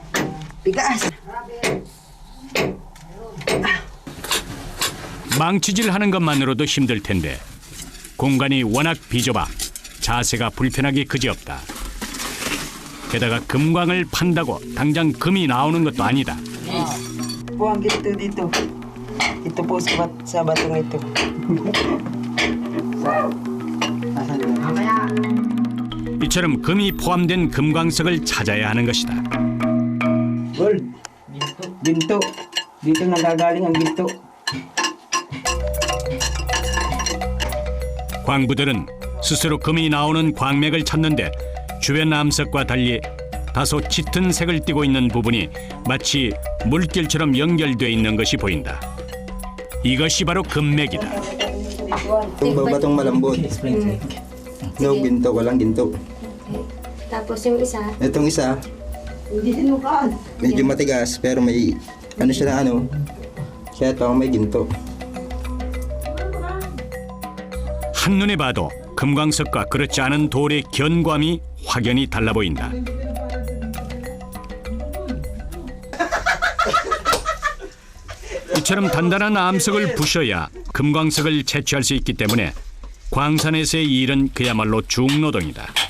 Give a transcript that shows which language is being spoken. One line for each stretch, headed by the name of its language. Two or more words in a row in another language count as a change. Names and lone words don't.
Korean: 망치질하는 것만으로도 힘들 텐데 공간이 워낙 비좁아 자세가 불편하기 그지없다. 게다가 금광을 판다고 당장 금이 나오는 것도 아니다.
Filipino: Buang gitu dito. Ito po sa batong ito.
Korean: 이처럼 금이 포함된 금광석을 찾아야 하는 것이다.
English: Gold.
Filipino: Ginto. Dito nagagaling ang ginto.
Korean: 광부들은 스스로 금이 나오는 광맥을 찾는데 주변 암석과 달리 다소 짙은 색을 띠고 있는 부분이 마치 물길처럼 연결돼 있는 것이 보인다. 이것이 바로 금맥이다.
Filipino: Itong batong malambot.
English: No ginto,
Filipino: walang ginto. Tapos yung isa, Itong isa, medyo matigas pero may ano siya na ano. Kaya ito may ginto.
Korean: 한눈에 봐도 금광석과 그렇지 않은 돌의 견고함이 확연히 달라 보인다. 이처럼 단단한 암석을 부셔야 금광석을 채취할 수 있기 때문에 광산에서의 일은 그야말로 중노동이다.